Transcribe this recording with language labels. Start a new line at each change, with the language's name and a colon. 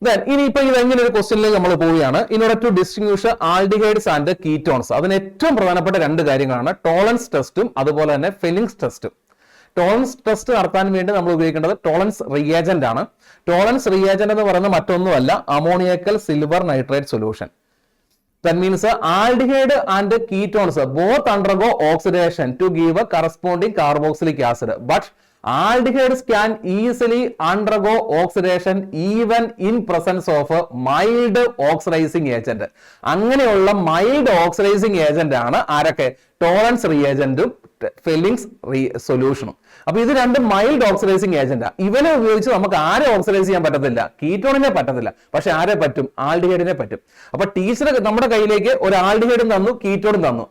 Malayalam: ഇനിയിപ്പോ ഇത് എങ്ങനെ ഒരു ക്വസ്റ്റ്യനിലേക്ക് നമ്മൾ പോവുകയാണ്.
English: in order to distinguish aldehydes and ketones,
Malayalam: അതിന് ഏറ്റവും പ്രധാനപ്പെട്ട 2 കാര്യങ്ങളാണ് ടോളൻസ് ടെസ്റ്റും അതുപോലെ തന്നെ ഫെലിങ്സ് ടെസ്റ്റും. ടോളൻസ് ടെസ്റ്റ് നടത്താൻ വേണ്ടി നമ്മൾ ഉപയോഗിക്കേണ്ടത് ടോളൻസ് റിയേജന്റ് ആണ്. ടോളൻസ് റിയേജന്റ് എന്ന് പറയുന്നത് മറ്റൊന്നുമല്ല, അമോണിയക്കൽ silver nitrate solution.
English: That means aldehyde and ketones both undergo oxidation to give a corresponding carboxylic acid, but aldehydes can easily undergo oxidation even in presence of a mild oxidizing agent.
Malayalam: അങ്ങനെയുള്ള mild oxidizing agent ആണ് ആരൊക്കെ? ടോളൻസ് റിയേജന്റും Fehling's സൊല്യൂഷനും. അപ്പൊ ഇത് 2 mild oxidising ഏജന്റാ. ഇവനെ ഉപയോഗിച്ച് നമുക്ക് ആരെ ഓക്സിഡൈസ് ചെയ്യാൻ പറ്റത്തില്ല? കീറ്റോണിനെ പറ്റത്തില്ല. പക്ഷെ ആരെ പറ്റും? ആൽഡിഹൈഡിനെ പറ്റും. അപ്പൊ ടീച്ചർ നമ്മുടെ കയ്യിലേക്ക് ഒരു ആൽഡിഹൈഡും തന്നു, കീറ്റോണും തന്നു.